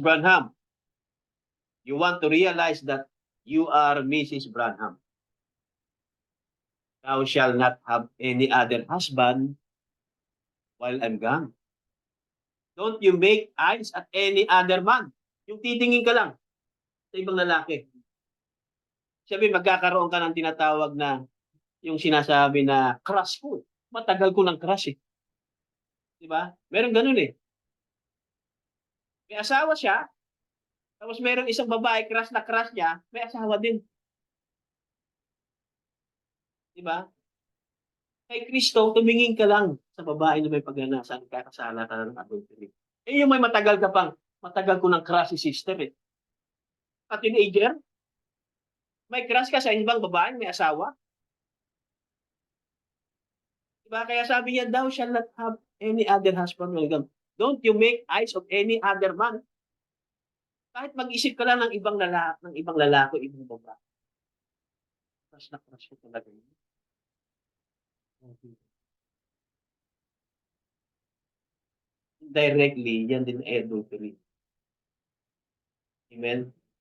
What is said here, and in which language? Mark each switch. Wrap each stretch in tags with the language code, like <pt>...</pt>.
<en>Branham, you want to realize that you are Mrs. Branham. Thou shall not have any other husband while I'm gone. Don't you make eyes at any other man.</en> <tl>Yung titingin ka lang sa ibang lalaki. Sabi, magkakaroon ka ng tinatawag na yung sinasabi na crush ko. Matagal ko ng crush eh. Diba? Meron ganun eh. May asawa siya, tapos meron isang babae crush na crush niya, may asawa din. Diba? Kay Kristo, tumingin ka lang sa babae na may paggana, saan kakasala ka ng adultery. Eh yung may matagal ko ng crush si sister eh. At teenager, may crush ka sa ibang babae, may asawa. Diba? Kaya sabi niya,</tl> <en>thou shall not have any other husband. Don't you make eyes of any other man.</en> <tl>Kahit mag-isip ka lang ng ibang lalaki, ibang babae. Crush na crush ko talaga yun. Directly, yan din adultery. Amen?</tl>